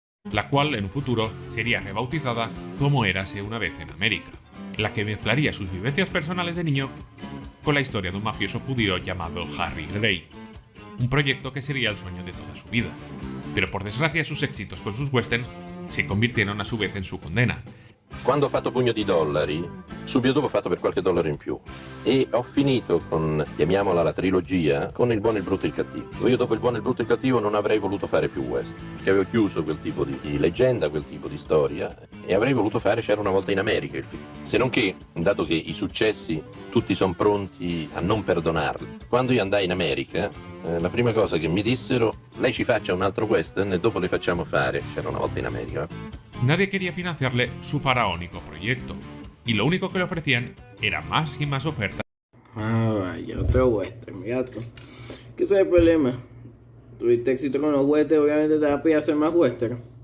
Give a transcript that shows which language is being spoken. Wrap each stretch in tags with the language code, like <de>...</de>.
<es>La cual en un futuro sería rebautizada como Érase una vez en América, en la que mezclaría sus vivencias personales de niño con la historia de un mafioso judío llamado Harry Gray, un proyecto que sería el sueño de toda su vida. Pero por desgracia sus éxitos con sus westerns si convirtieron a su vez en su condena.</es> <it>Quando ho fatto Pugno di Dollari, subito dopo ho fatto Per qualche dollaro in più. E ho finito con, chiamiamola la trilogia, con Il buono, il brutto e il cattivo. Io dopo Il buono, il brutto e il cattivo non avrei voluto fare più western, perché avevo chiuso quel tipo di leggenda, quel tipo di storia, e avrei voluto fare C'era una volta in America il film. Se non che, dato che i successi tutti sono pronti a non perdonarli, quando io andai in America, la prima cosa che mi dissero, lei ci faccia un altro western e dopo le facciamo fare C'era una volta in America.</it> <es>Nadie quería financiarle su faraónico proyecto, y lo único que le ofrecían era más y más ofertas. Ah, vaya, otro western, mira tú. ¿Qué es el problema? Tuviste éxito con los westerns, obviamente te vas a pedir hacer más western.</es>